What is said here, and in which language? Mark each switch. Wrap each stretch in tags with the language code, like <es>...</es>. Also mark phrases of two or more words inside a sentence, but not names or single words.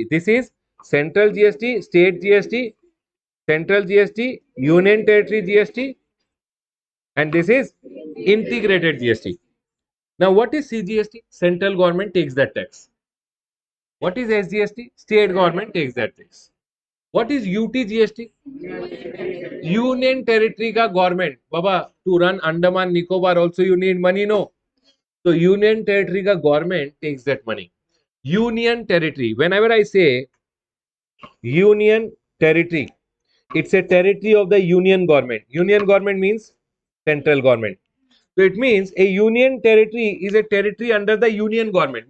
<en>This is central GST, state GST, central GST, union territory GST, and this is integrated GST. Now, what is CGST? Central government takes that tax. What is SGST? State government takes that tax. What is UTGST? Union territory ka government. Baba, to run Andaman Nicobar also you need money, no? So union territory ka government takes that money. Union territory. Whenever I say union territory, it's a territory of the union government. Union government means central government. So it means a union territory is a territory under the union government.</en>